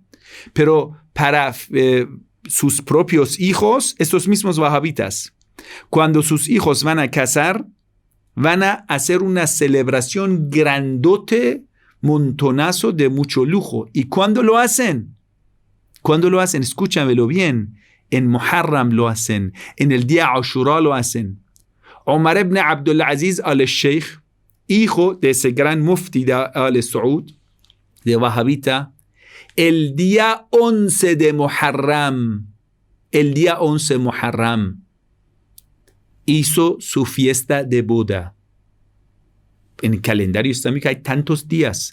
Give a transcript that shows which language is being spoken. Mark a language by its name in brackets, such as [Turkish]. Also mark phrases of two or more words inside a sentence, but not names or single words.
[Spanish] Pero para sus propios hijos, estos mismos wahabitas, cuando sus hijos van a casar, van a hacer una celebración grandote, montonazo de mucho lujo. ¿Y cuándo lo hacen? ¿Cuándo lo hacen? Escúchamelo bien. En Muharram lo hacen. En el día Ashura lo hacen. Omar ibn Abdul Aziz al-Sheikh, hijo de ese gran mufti de Al Saud, de Wahabita, el día 11 de Muharram, hizo su fiesta de boda. En el calendario islámico hay tantos días.